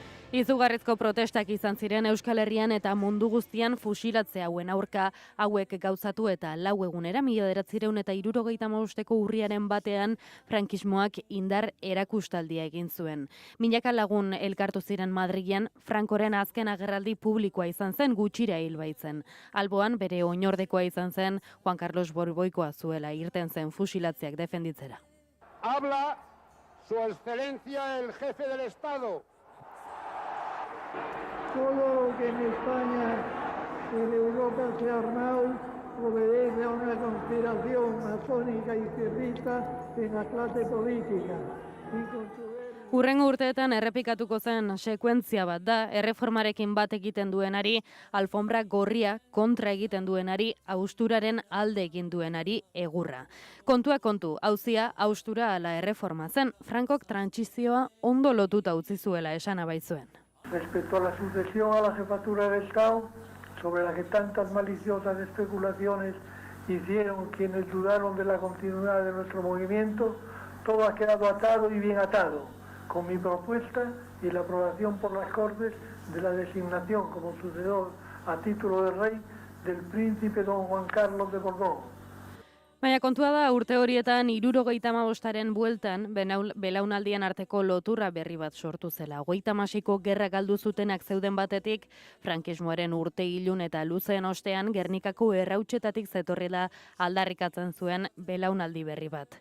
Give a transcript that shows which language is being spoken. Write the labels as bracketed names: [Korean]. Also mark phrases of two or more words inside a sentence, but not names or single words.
[Basque] Izugarrizko protestak izan ziren Euskal Herrian eta mundu guztian fusilatze hauen aurka hauek gauzatu eta 4 egunera 1975ko urriaren batean frankismoak indar erakustaldia egin zuen. Milaka lagun elkartu ziren Madrilen, Frankoren azken agerraldi publikoa izan zen gutxira hil baitzen. Alboan bere oinordekoa izan zen Juan Carlos Borboikoa zuela irten zen fusilatzeak defenditzera. [Spanish] Habla su excelencia el jefe del Estado. Todo lo que en España y en Europa se ha armado obedece a una conspiración masónica y izquierdista en la clase política. [Basque] Hurrengo urteetan errepikatuko zen sekuentzia bat da, erreformarekin bat egiten duenari, alfombra gorria kontra egiten duenari, austuraren alde egin duenari egurra. Kontua kontu, auzia austura ala erreforma zen, Frankok trantsizioa ondo lotuta utzi zuela esana baitzuen. [Spanish] Respecto a la sucesión a la jefatura del Estado, sobre la que tantas maliciosas especulaciones hicieron quienes dudaron de la continuidad de nuestro movimiento, todo ha quedado atado y bien atado, con mi propuesta y la aprobación por las Cortes de la designación como sucesor a título de rey del príncipe don Juan Carlos de Borbón. [Basque] Baina kontua da urte horietan 75aren bueltan belaunaldien arteko loturra berri bat sortu zela. 36ko gerra galdu zutenak zeuden batetik, frankismoaren urte ilun eta luzeen ostean Gernikako errautsetatik zetorrela aldarrikatzen zuen belaunaldi berri bat.